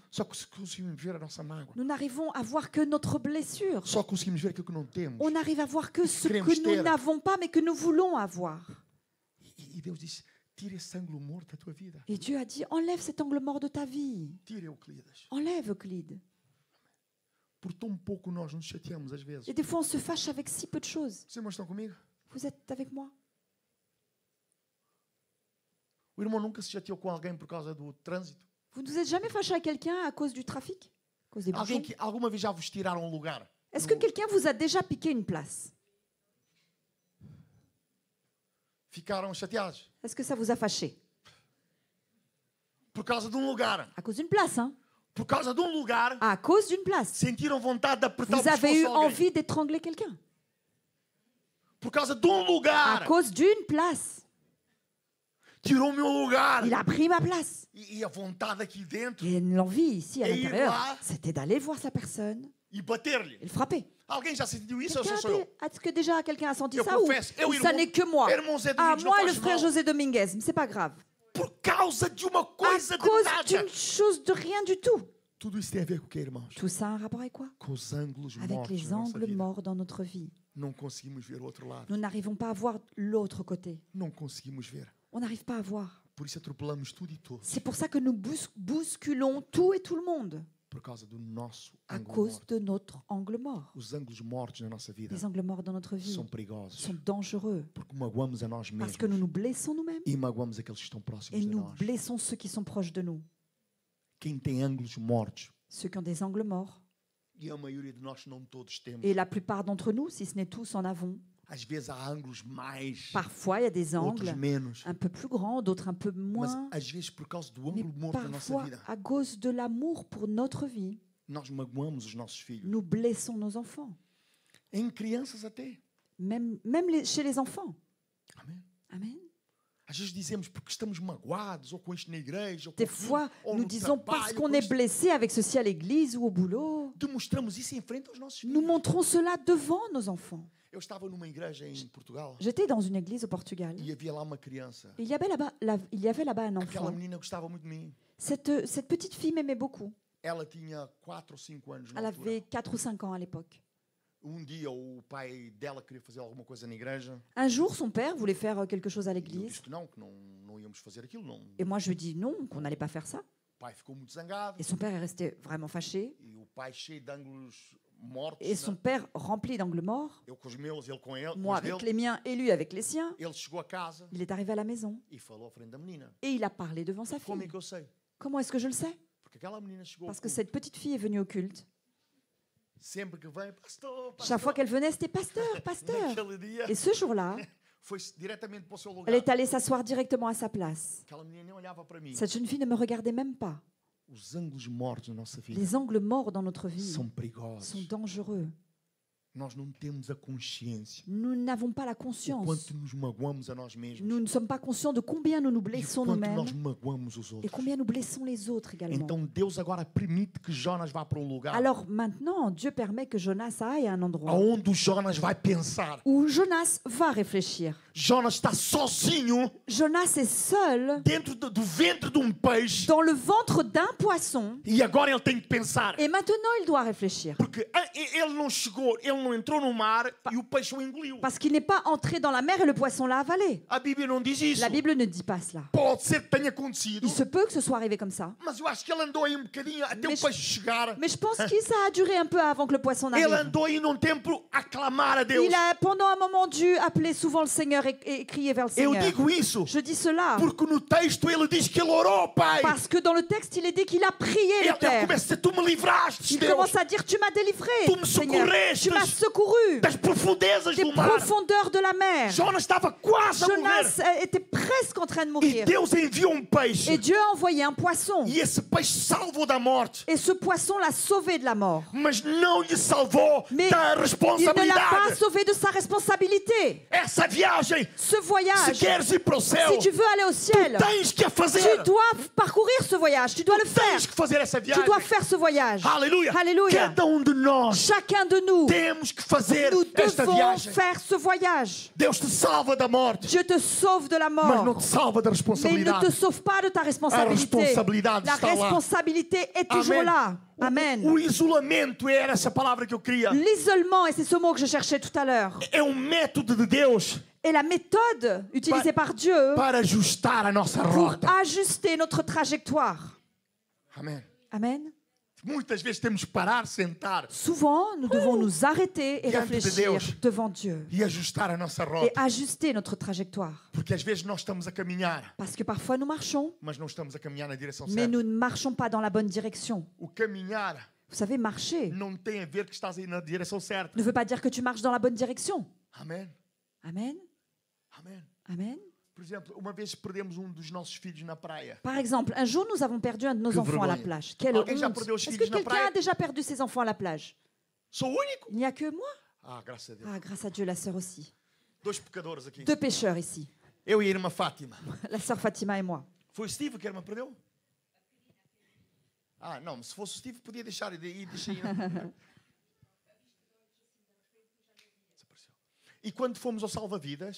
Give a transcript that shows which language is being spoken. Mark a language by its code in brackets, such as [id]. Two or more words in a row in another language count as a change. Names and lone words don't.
[pt] Só conseguimos ver a nossa mágoa. [fr] Nous n'arrivons à voir que notre blessure. [pt] Só conseguimos ver aquilo que não temos. [fr] On n'arrive à voir que ce [pt] Queremos [fr] que nous [pt] ter. [fr] n'avons pas, mais que nous voulons avoir. [pt] E Deus disse: tira esse ângulo morto da tua vida. [fr] Et Dieu a dit, enlève cet angle mort de ta vie. [pt] Tira, Euclides. [fr] Enlève, Euclide. [pt] Por tão pouco nós nos chateamos às vezes. [fr] Et des fois, on se fâche avec si peu de choses. [pt] Os irmãos estão comigo? [fr] Vous êtes avec moi? [pt] O irmão nunca se chateou com alguém por causa do trânsito? [fr] Vous ne vous êtes jamais fâché à quelqu'un à cause du trafic? À cause des [pt] Alguém [fr] bouchons? [pt] que alguma vez já vos tiraram um lugar? [fr] Est-ce que quelqu'un vous a déjà piqué une place? [pt] Ficaram chateados? [fr] Est-ce que ça vous a fâché? [pt] Por causa de lugar. [fr] À cause d'une place, hein? [pt] Por causa de lugar, [fr] À cause d'une place. [pt] sentiram vontade de apertar o [fr] Vous avez [pt] pescoço eu de alguém. [fr] envie d'étrangler quelqu'un. [pt] Por causa de [fr] À [pt] lugar. [fr] cause d'une place. [pt] Tirou o meu lugar. [fr] Il a pris ma place. [pt] E a vontade aqui dentro. [fr] Et l'envie ici à Et il l'intérieur, va- c'était d'aller voir sa personne [pt] E bater-lhe. [fr] et le frapper. [pt] Alguém já sentiu isso ou [fr] Quelqu'un [pt] sou só eu? [fr] Est-ce que déjà quelqu'un a senti [pt] Eu [fr] ça ou [pt] confesso, eu, [fr] ça [pt] irmão- [fr] n'est que moi? [pt] irmão Zé Ah, Domingos, não [fr] moi et le [pt] faz [fr] frère [pt] mal. [fr] José Dominguez, mais c'est pas grave. [pt] Por causa de uma [fr] À [pt] coisa de [fr] cause [pt] nada. [fr] d'une chose de rien du tout. [pt] Tudo isso tem a ver com o que, irmãos? [fr] Tout ça a un rapport avec quoi? [pt] Com os ângulos [fr] Avec [pt] mortos [fr] les [pt] da nossa [fr] angles [pt] vida. [fr] morts dans notre vie. [pt] Não conseguimos ver o outro lado. [fr] Nous n'arrivons pas à voir l'autre côté. [pt] Não conseguimos ver. [fr] On n'arrive pas à voir. [pt] Por isso atropelamos tudo e todos. [fr] C'est pour ça que nous bousculons tout et tout le monde. [pt] Por causa do nosso [fr] À [pt] ângulo [fr] cause [pt] morto. [fr] de notre angle mort. [pt] Os ângulos mortos na nossa vida [fr] Les angles morts dans notre vie [pt] são perigosos. [fr] sont dangereux [pt] Porque magoamos a nós [fr] parce [pt] mesmos. [fr] que nous nous blessons nous-mêmes [pt] E magoamos aqueles que estão próximos [fr] et [pt] de [fr] nous [pt] nós. [fr] blessons ceux qui sont proches de nous. [pt] Quem tem ângulos mortos, [fr] Ceux qui ont des angles morts. [pt] e a maioria de nós não todos temos, [fr] Et la plupart d'entre nous, si ce n'est tous, en avons. [pt] às vezes há ângulos mais, [fr] Parfois, il y a des [pt] outros [fr] angles [pt] menos. [fr] un peu plus grands, d'autres un peu [pt] Mas [fr] moins. [pt] às vezes por causa do [fr] Mais [pt] ângulo morto da nossa [fr] parfois, [pt] vida, [fr] à cause de l'amour pour notre vie, [pt] nós magoamos os nossos filhos. [fr] nous blessons nos enfants. [pt] Em crianças até. [fr] Même chez les enfants. [pt] Amém. [fr] Amen. [pt] Às vezes dizemos porque estamos magoados, ou com isto na igreja, ou, com [fr] Des [pt] aquilo, [fr] fois, [pt] ou [fr] nous [pt] no [fr] disons [pt] trabalho, [fr] parce [pt] com [fr] qu'on est [pt] isto. [fr] blessé avec ceci à l'église ou au boulot. [pt] Demonstramos isso em frente aos nossos [fr] Nous [pt] filhos. [fr] montrons cela devant nos enfants. [pt] Eu estava numa igreja em Portugal [fr] J'étais dans une église au Portugal. [pt] e havia lá uma criança. [fr] Et il y avait là-bas un [pt] Aquela [fr] enfant. [pt] menina gostava muito de mim. [fr] Cette petite fille m'aimait beaucoup. [pt] Ela tinha 4 ou 5 anos na [fr] Elle [pt] altura. [fr] avait 4 ou 5 ans à l'époque. [pt] Dia o pai dela queria fazer alguma coisa na igreja. [fr] Un jour, son père voulait faire quelque chose à [pt] E eu [fr] l'église. [pt] disse que não íamos fazer aquilo. Não. [fr] Et moi, je lui dis non, qu'on n'allait pas faire ça. [pt] pai ficou muito zangado. [fr] Et son père est resté vraiment fâché. [pt] E o pai cheio de ângulos mortos. [fr] Et son père rempli d'angles morts. [pt] Eu com os meus, ele com ele. [fr] Moi avec les miens et lui avec les siens. [pt] Ele chegou a casa [fr] Il est arrivé à la maison [pt] e falou à frente da menina. [fr] et il a parlé devant sa [pt] Como é [fr] fille. [pt] que eu sei? [fr] Comment est-ce que je le sais? [pt] Porque aquela menina chegou ao [fr] Parce que [pt] culto. [fr] cette petite fille est venue au culte. [pt] Sempre que vem, pastor, [fr] Chaque fois qu'elle venait, c'était pasteur, pasteur. [pt] Naquele dia, [fr] Et ce jour-là, [pt] foi diretamente para o seu lugar. [fr] elle est allée s'asseoir directement à sa place. [pt] Aquela menina nem olhava para mim. [fr] Cette jeune fille ne me regardait même pas. [pt] Os ângulos mortos na nossa vida [fr] Les angles morts dans notre vie [pt] são perigosos. [fr] sont dangereux. [pt] Nós não temos a consciência [fr] Nous n'avons pas la [pt] o [fr] conscience. [pt] quanto nos magoamos a nós mesmos [fr] Nous ne sommes pas conscients de combien nous nous [pt] e o [fr] blessons [pt] quanto [fr] nous-mêmes [pt] nós magoamos os [fr] et [pt] outros. [fr] combien nous blessons les autres également. [pt] Então Deus agora permite que Jonas vá para um lugar [fr] Alors maintenant, Dieu permet que Jonas aille à un endroit [pt] aonde o Jonas vai pensar. [fr] où Jonas va réfléchir. [pt] Jonas está sozinho [fr] Jonas est seul [pt] dentro do ventre de peixe [fr] dans le ventre d'un poisson [pt] e agora ele tem que pensar. [fr] et maintenant il doit réfléchir. [pt] Porque ele não chegou, ele não entrou no mar e o peixe o engoliu. [fr] Parce qu'il n'est pas entré dans la mer et le poisson l'a avalé. [pt] A Bíblia não diz isso. [fr] La Bible ne dit pas cela. [pt] Pode ser que tenha acontecido, [fr] Il se peut que ce soit arrivé comme ça. [pt] mas eu acho que ele andou aí bocadinho até o Mas- peixe chegar. [fr] Mais je pense que ça a duré un peu avant que le poisson [pt] Ele [fr] n'arrive. [pt] andou aí num tempo a clamar a Deus. [fr] Il a pendant un moment dû appeler souvent le Seigneur et crier vers le [pt] Eu [fr] Seigneur. [pt] digo isso [fr] Je dis cela [pt] porque no texto ele diz que ele orou, Pai. [fr] parce que dans le texte, il est dit qu'il a prié [pt] Ele [fr] le Père. [pt] começa a dizer, tu me livraste, [fr] Il [pt] Deus, [fr] commence à dire, tu m'as délivré, [pt] Tu me [fr] Seigneur. [pt] socorrestes [fr] Tu m'as secouru [pt] das profundezas [fr] des [pt] do mar. [fr] profondeurs de la mer. [pt] Jonas estava quase a morrer. [fr] Jonas était presque en train de [pt] E [fr] mourir. [pt] Deus enviou peixe. [fr] Et Dieu a envoyé un poisson. [pt] E esse peixe salvou da morte. [fr] Et ce poisson l'a sauvé de la mort. [pt] Mas não lhe salvou [fr] Mais [pt] da [fr] il ne l'a pas [pt] responsabilidade. [fr] sauvé de sa responsabilité. [pt] Essa viagem, [fr] Ce [pt] se [fr] voyage, [pt] queres ir para o céu, [fr] si tu veux aller au ciel, [pt] tens que a fazer. [fr] tu dois parcourir ce voyage. Tu dois le faire. [pt] Tens que fazer essa [fr] Tu [pt] viagem. [fr] dois faire ce voyage. [pt] Aleluia. [fr] Alléluia. [pt] Cada de nós [fr] Chacun de nous, [pt] temos que fazer [fr] nous [pt] esta [fr] devons [pt] viagem. [fr] faire ce voyage. [pt] Deus te salva da morte, [fr] Dieu te sauve de la [pt] mas não [fr] mort. [pt] te salva da [fr] Mais il ne te [pt] responsabilidade. [fr] sauve pas de ta [pt] A [fr] responsabilité. [pt] responsabilidade [fr] La [pt] está lá. [fr] responsabilité est toujours [pt] Amen. [fr] là. Amen. [pt] O isolamento era essa palavra que eu queria. [fr] L'isolement, et c'est ce mot que je cherchais tout à l'heure, [pt] É método de Deus [fr] est la méthode utilisée par Dieu [pt] para ajustar a nossa [fr] pour [pt] rota. [fr] ajuster notre trajectoire. [pt] Amém. [fr] Amen. [pt] Muitas vezes temos que parar, sentar [fr] Souvent, nous devons nous arrêter et [pt] Diante de [fr] réfléchir [pt] Deus. [fr] devant Dieu [pt] e ajustar a nossa [fr] et [pt] rota. [fr] ajuster notre trajectoire. [pt] Porque às vezes nós estamos a caminhar, [fr] Parce que parfois nous marchons, [pt] mas não estamos a caminhar na direção [fr] mais [pt] certa. [fr] nous ne marchons pas dans la bonne direction. [pt] O caminhar [fr] Vous savez, marcher [pt] não tem a ver que estás aí na direção certa. [fr] ne veut pas dire que tu marches dans la bonne direction. [pt] Amém. [fr] Amen. [pt] Amém. [fr] Amen. [pt] Por exemplo, uma vez perdemos dos nossos filhos na praia. [fr] Par exemple, un jour, nous avons perdu un de nos [pt] Que [fr] enfants à la [pt] vergonha. [fr] plage. Quelle [pt] Alguém já [fr] honte. [pt] perdeu os [fr] Est-ce [pt] filhos [fr] que [pt] na [fr] quelqu'un [pt] praia? [fr] a déjà perdu ses enfants à la plage? [pt] Sou o único? [fr] Il n'y a que moi. [pt] Ah, graças a Deus. [fr] Ah, grâce à Dieu, la sœur aussi. [pt] Dois pecadores aqui. [fr] Deux pécheurs ici. [pt] Eu e a irmã Fátima. [fr] La sœur Fatima et moi. [pt] Foi o Steve que a irmã perdeu? Ah, não, se fosse o Steve podia deixar e deixa aí. Desapareceu. E quando fomos ao salva-vidas,